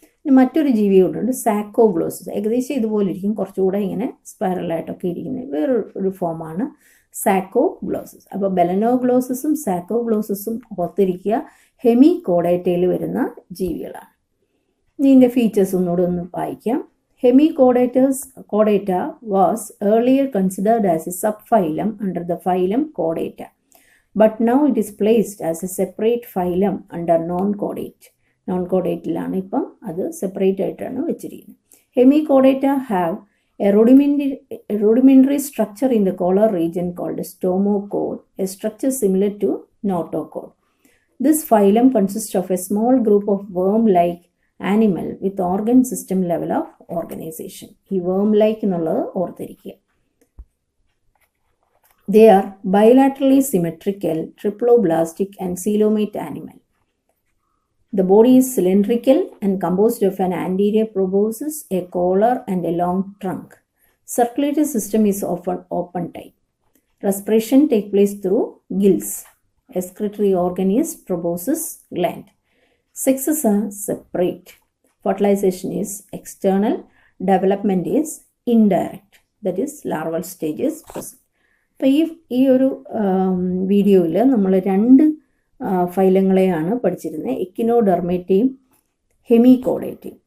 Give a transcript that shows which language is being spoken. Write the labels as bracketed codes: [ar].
[ml] ഇനി മറ്റൊരു ജീവി കൊണ്ടുണ്ട്, സാക്കോഗ്ലോസസ്. ഏകദേശം ഇതുപോലെ ഇരിക്കും, കുറച്ചുകൂടെ ഇങ്ങനെ സ്പൈറലായിട്ടൊക്കെ ഇരിക്കുന്നത് വേറൊരു ഫോമാണ് സാക്കോഗ്ലോസസ്. അപ്പോൾ ബെലനോഗ്ലോസസും സാക്കോഗ്ലോസസും ഓർത്തിരിക്കുക, ഹെമികോഡേറ്റയിൽ വരുന്ന ജീവികളാണ്. ഇനി ഇതിൻ്റെ ഫീച്ചേഴ്സ് ഒന്നുകൂടെ ഒന്ന് വായിക്കാം. [en] Hemichordata was earlier considered as a subphylum under the phylum Chordata, but now it is placed as a separate phylum under non-chordate. [ml] Non-chordate-ലാണ് ഇപ്പം അത് സെപ്പറേറ്റ് ആയിട്ടാണ് വെച്ചിരിക്കുന്നത്. [en] Hemichordata have a rudimentary structure in the collar region called stomochord, a structure similar to notochord. This phylum consists of a small group of worm-like animal with organ system level of organization. [ml] ഈ worm-like എന്നുള്ളത് ഓർത്തിരിക്കുക. [en] They are bilaterally symmetrical, triploblastic and coelomate animal. The body is cylindrical and composed of an anterior proboscis, a collar and a long trunk. Circulatory system is often open type. Respiration takes place through gills. Excretory organ is proboscis gland. Sexes are separate. Fertilization is external. Development is indirect. That is larval stage is present. [ml] അപ്പോൾ ഈ ഒരു വീഡിയോയിൽ നമ്മൾ 2 ഫൈലങ്ങളെയാണ് പഠിച്ചിരുന്നത്, എക്കിനോഡെർമേറ്റയും ഹെമികോഡേറ്റയും.